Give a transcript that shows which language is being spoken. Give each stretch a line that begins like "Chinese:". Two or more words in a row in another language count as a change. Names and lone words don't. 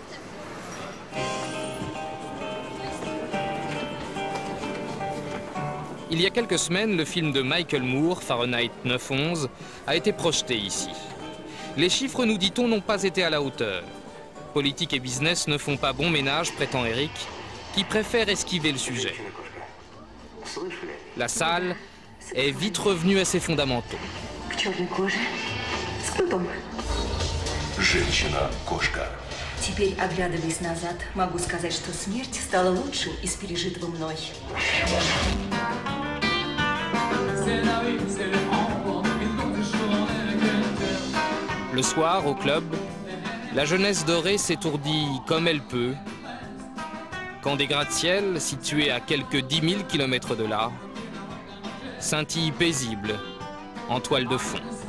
French: Il y a quelques semaines, le film de Michael Moore, Fahrenheit 9/11, a été projeté ici. Les chiffres, nous dit-on, n'ont pas été à la hauteur. Politique et business ne font pas bon ménage, prétend Eric, qui préfère esquiver le sujet. La salle est vite revenue à ses fondamentaux.
Russian: Теперь, оглядываясь назад, могу сказать, что смерть стала лучшим из пережитого мной.
French: Le soir, au club, la jeunesse dorée s'étourdit comme elle peut, quand des gratte-ciel, situés à quelques 10 000 km de là, scintillent paisibles en toile de fond.